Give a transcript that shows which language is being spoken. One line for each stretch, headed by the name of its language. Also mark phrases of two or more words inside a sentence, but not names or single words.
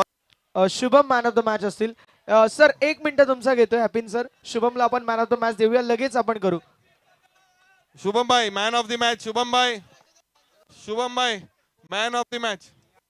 Marathi: शुभम
English: man of the match
Marathi: असतील सर 1 मिनिट तुमचा घेतोय हॅपिन सर शुभमला आपण
English: man of the match
Marathi: देऊया लगेच आपण करू
Gujarati: શુભમભાઈ
English: man of the match
Gujarati: શુભમભાઈ
English: man of the match